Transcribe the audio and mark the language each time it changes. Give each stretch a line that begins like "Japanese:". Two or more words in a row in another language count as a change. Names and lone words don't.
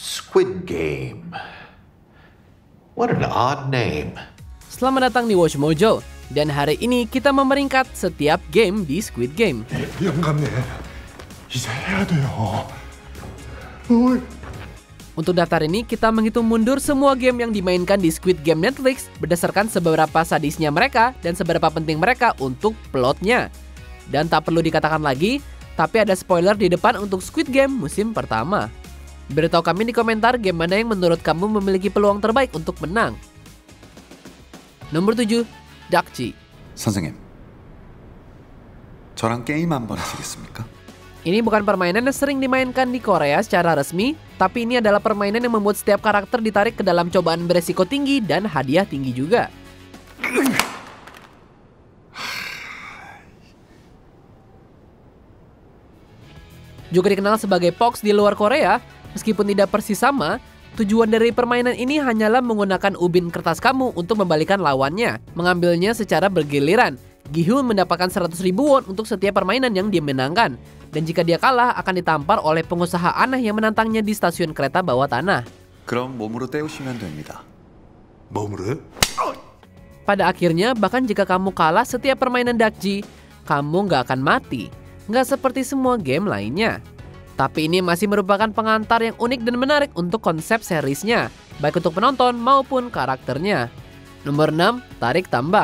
English: Squid Game. What an odd name.
Indonesian: Selamat datang di Watch Mojo. Dan hari ini kita memeringkat setiap game di Squid Game.
Korean: 영감님, 이제 해야 돼요.
Indonesian: Untuk daftar ini, kita menghitung mundur semua game yang dimainkan di Squid Game Netflix berdasarkan seberapa sadisnya mereka dan seberapa penting mereka untuk plotnya. Dan tak perlu dikatakan lagi, tapi ada spoiler di depan untuk Squid Game musim pertama. Beritahu kami di komentar game mana yang menurut kamu memiliki peluang terbaik untuk menang. Nomor 7, Dakji.
Korean: 선생님, 저랑 게임 한번 하시겠습니까?
Indonesian: Ini bukan permainan yang sering dimainkan di Korea secara resmi, tapi ini adalah permainan yang membuat setiap karakter ditarik ke dalam cobaan beresiko tinggi dan hadiah tinggi juga. Juga dikenal sebagai Pox di luar Korea, meskipun tidak persis sama, tujuan dari permainan ini hanyalah menggunakan ubin kertas kamu untuk membalikan lawannya, mengambilnya secara bergiliran. Gi-hyun mendapatkan 100.000 won untuk setiap permainan yang dia menangkan, dan jika dia kalah akan ditampar oleh pengusaha aneh yang menantangnya di stasiun kereta bawah tanah.
Korean: 그럼 몸으로 때우시면 됩니다. 몸으로?
Indonesian: Pada akhirnya, bahkan jika kamu kalah setiap permainan Dakji, kamu nggak akan mati. Nggak seperti semua game lainnya. Tapi ini masih merupakan pengantar yang unik dan menarik untuk konsep seriesnya, baik untuk penonton maupun karakternya. Nomor 6, Tarik Tambang.